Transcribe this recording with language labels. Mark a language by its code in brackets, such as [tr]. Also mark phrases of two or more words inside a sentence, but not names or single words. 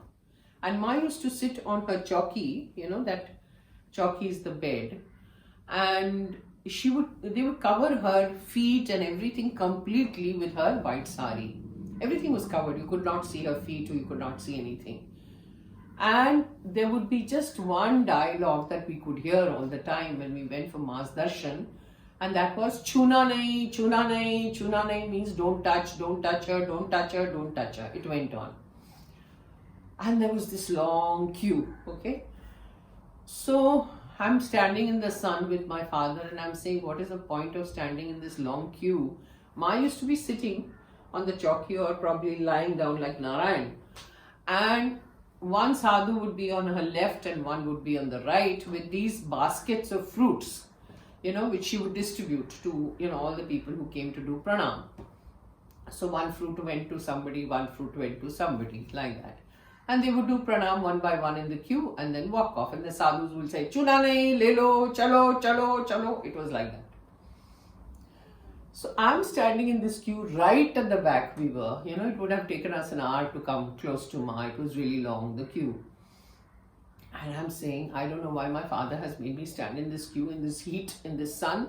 [en] And Ma used to sit on her chauki, that chauki is the bed, and they would cover her feet and everything completely with her white sari. Everything was covered. You could not see her feet, or you could not see anything. And there would be just one dialogue that we could hear all the time when we went for Ma's Darshan, and that was [hi] Chuna nahi, chuna nahi, chuna nahi [en] means don't touch her, don't touch her, don't touch her. It went on. And there was this long queue, okay? So I'm standing in the sun with my father and I'm saying, what is the point of standing in this long queue? Ma used to be sitting on the chauki or probably lying down like Narayan. And one sadhu would be on her left and one would be on the right with these baskets of fruits, which she would distribute to, all the people who came to do pranam. So one fruit went to somebody, one fruit went to somebody, like that. And they would do pranam one by one in the queue and then walk off. And the sadhus will say, [hi] Chuna nahi, le lo, chalo, chalo, chalo. [en] It was like that. So I'm standing in this queue right at the back we were. It would have taken us an hour to come close to Ma. It was really long, the queue. And I'm saying, I don't know why my father has made me stand in this queue, in this heat, in this sun.